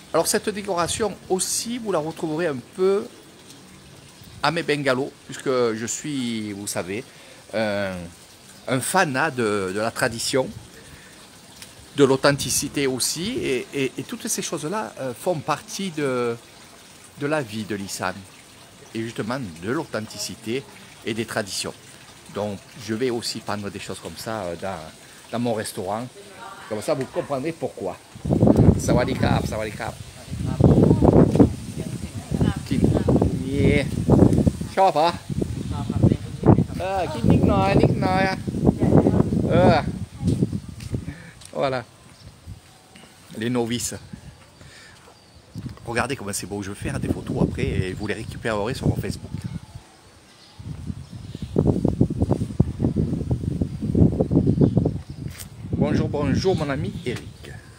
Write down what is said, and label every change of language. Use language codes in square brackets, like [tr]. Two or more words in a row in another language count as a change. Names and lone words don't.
[fr] Alors cette décoration aussi, vous la retrouverez un peu à mes bungalows, puisque je suis, vous savez, un fanat de la tradition, de l'authenticité aussi, et toutes ces choses-là font partie de la vie de l'Issam, et justement de l'authenticité et des traditions. Donc je vais aussi prendre des choses comme ça dans mon restaurant, comme ça vous comprendrez pourquoi. [th] สวัสดีครับ สวัสดีครับ. Yeah. ชอบเหรอกินนิดหน่อย Voilà. [fr] Les novices. Regardez comment c'est beau. Je vais faire des photos après et vous les récupérerez sur mon Facebook. Bonjour, bonjour mon ami Eric.